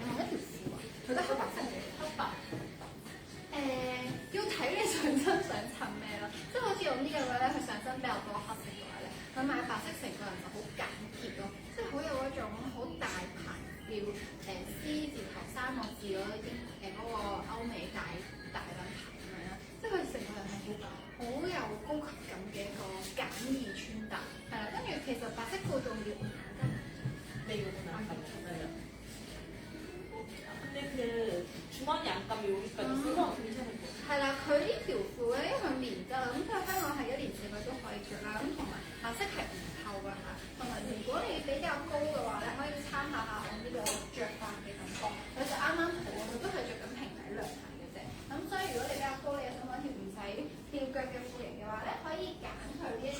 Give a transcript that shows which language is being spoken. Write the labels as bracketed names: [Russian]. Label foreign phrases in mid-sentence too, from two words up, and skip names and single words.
[Cantonese] 我一條褲啊，佢都黑白色嘅，黑白。要睇你上身想襯咩咯，即係好似我呢個位咧，佢上身比較多黑色嘅話咧，佢買白色成個人就好簡潔咯，即係好有嗰種好大牌調C 字頭3個字嗰啲嗰個歐美大品牌咁樣啦，即係佢成個人係好有高級感嘅一個簡易穿搭，係啦，跟住其實白色褲仲要你要點樣襯係啦？ [Korean] 주머니 안감이 오니까 수건 괜찮은 거. [Cantonese] 係啦，佢呢條褲咧，因為佢棉質啦，咁佢香港係1年4季都可以着啦，咁同埋白色係唔透㗎嚇，同埋如果你比較高嘅話咧，可以參考下我呢個着法嘅感覺，佢就啱啱好，佢都係着緊平底涼鞋嘅啫。咁所以如果你比較高，你又想揾條唔使吊腳嘅褲型嘅話咧，可以揀佢呢一條。